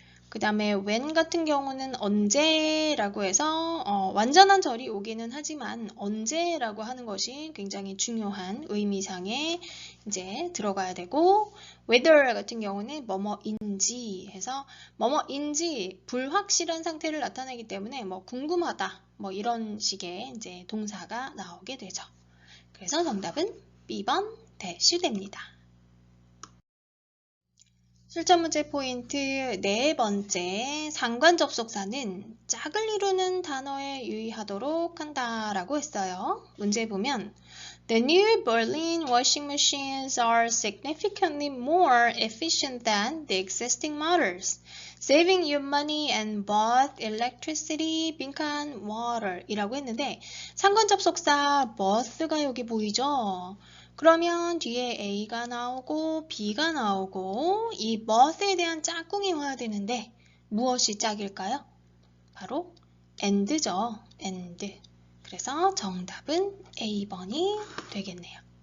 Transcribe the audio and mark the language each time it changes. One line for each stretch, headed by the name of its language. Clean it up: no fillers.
Korean: 그 다음에 when 같은 경우는 언제라고 해서 완전한 절이 오기는 하지만 언제라고 하는 것이 굉장히 중요한 의미상에 이제 들어가야 되고 whether 같은 경우는 뭐뭐인지 해서 뭐뭐인지 불확실한 상태를 나타내기 때문에 뭐 궁금하다 뭐 이런 식의 이제 동사가 나오게 되죠. 그래서 정답은 B번 that이 됩니다. 실전 문제 포인트 네 번째, 상관 접속사는 짝을 이루는 단어에 유의하도록 한다라고 했어요. 문제 보면
English: The new Berlin washing machines are significantly more efficient than the existing models, saving you money and both electricity, 빈칸, water
Korean: 이라고 했는데 상관 접속사 both가 여기 보이죠? 그러면 뒤에 A가 나오고 B가 나오고 이 both에 대한 짝꿍이 와야 되는데 무엇이 짝일까요? 바로 and죠. and. 그래서 정답은 A번이 되겠네요.